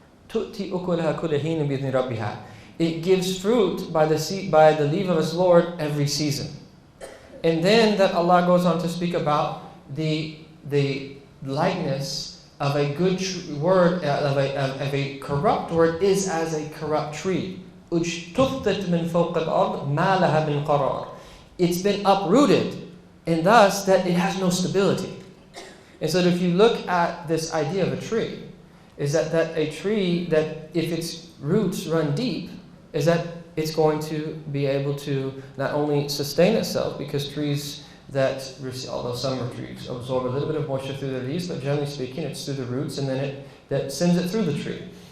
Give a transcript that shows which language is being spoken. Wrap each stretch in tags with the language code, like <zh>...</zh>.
<ar>Tu'ti ukulaha kulla hinin bi idhni rabbiha.</ar> <en>It gives fruit by the leave of its Lord every season. And then that Allah goes on to speak about the likeness of a good word, of a corrupt word is as a corrupt tree.</en> <ar>اجتثت من فوق الأرض ما لها من قرار.</ar> <en>It's been uprooted, and thus that it has no stability. And so that if you look at this idea of a tree, is that a tree that if its roots run deep, is that it's going to be able to not only sustain itself, because trees that, although some trees absorb a little bit of moisture through their leaves, but generally speaking, it's through the roots, and then that sends it through the tree.</en>